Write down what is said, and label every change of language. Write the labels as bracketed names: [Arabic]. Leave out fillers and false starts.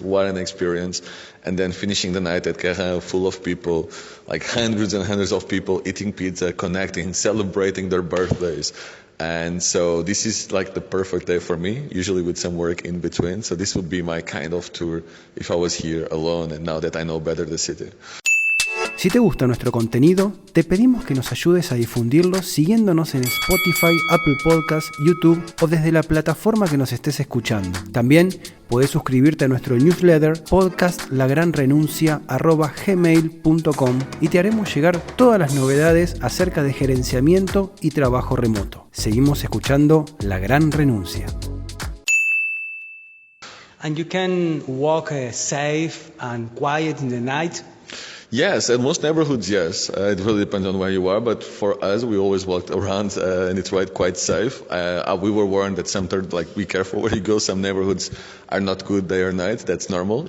[English] What an experience. And then finishing the night at Guerin full of people, like hundreds and hundreds of people eating pizza, connecting, celebrating their birthdays. And so this is like the perfect day for me, usually with some work in between. So this would be my kind of tour if I was here alone and now that I know better the city. [Spanish] Si te gusta nuestro contenido, te pedimos que nos ayudes a difundirlo siguiéndonos en Spotify, Apple Podcasts, YouTube o desde la plataforma que nos estés escuchando. También puedes suscribirte a nuestro newsletter podcastlagranrenuncia@gmail.com y te haremos llegar todas las novedades acerca de gerenciamiento y trabajo remoto. Seguimos escuchando La Gran Renuncia. [English] And you can walk safe and quiet in the night? Yes, in most neighborhoods, yes. It really depends on where you are, but for us, we always walked around and it's quite safe. We were warned that be careful where you go. Some neighborhoods are not good day or night. That's normal.